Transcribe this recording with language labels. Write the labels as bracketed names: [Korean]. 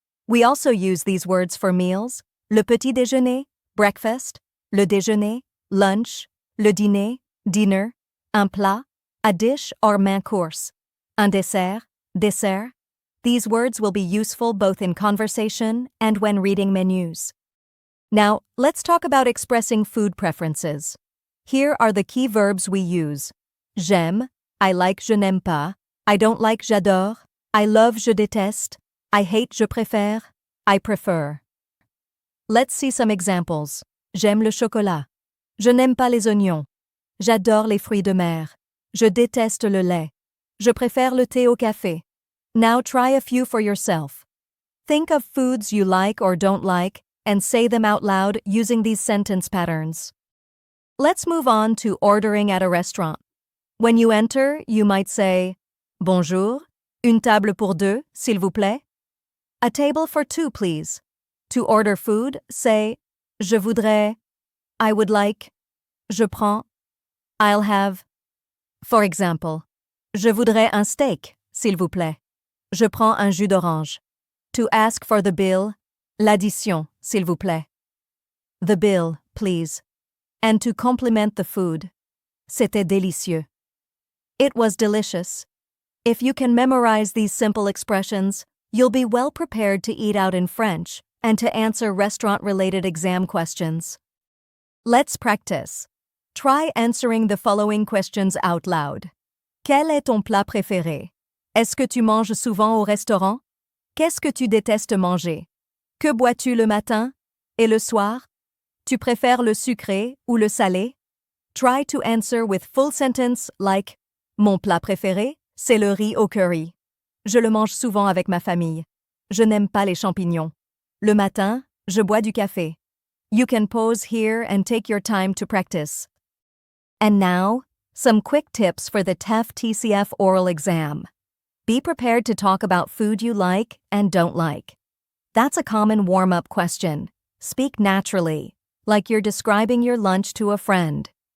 [English] We also use these words for meals: le petit déjeuner, breakfast, le déjeuner, lunch, le dîner, dinner, un plat, a dish or main course, un dessert, dessert. These words will be useful both in conversation and when reading menus. Now, let's talk about expressing food preferences. Here are the key verbs we use. J'aime, I like, je n'aime pas, I don't like, j'adore, I love, je déteste, I hate, je préfère, I prefer. Let's see some examples. [French] J'aime le chocolat. Je n'aime pas les oignons. J'adore les fruits de mer. Je déteste le lait. Je préfère le thé au café. [English] Now try a few for yourself. Think of foods you like or don't like and say them out loud using these sentence patterns. Let's move on to ordering at a restaurant. When you enter, you might say, [French] Bonjour, une table pour deux, s'il vous plaît. [English] A table for two, please. To order food, say, Je voudrais, I would like, je prends, I'll have. For example, [French] Je voudrais un steak, s'il vous plaît. Je prends un jus d'orange. [English] To ask for the bill, [French] l'addition, s'il vous plaît. [English] The bill, please. And to compliment the food, [French] c'était délicieux. [English] It was delicious. If you can memorize these simple expressions, you'll be well prepared to eat out in French and to answer restaurant-related exam questions. Let's practice. Try answering the following questions out loud. [French] Quel est ton plat préféré? Est-ce que tu manges souvent au restaurant? Qu'est-ce que tu détestes manger? Que bois-tu le matin et le soir? Tu préfères le sucré ou le salé? [English] Try to answer with full sentence like [French] Mon plat préféré, c'est le riz au curry. Je le mange souvent avec ma famille. Je n'aime pas les champignons. Le matin, je bois du café. [English] You can pause here and take your time to practice. And now, some quick tips for the TEF TCF oral exam. Be prepared to talk about food you like and don't like. That's a common warm-up question. Speak naturally, like you're describing your lunch to a friend.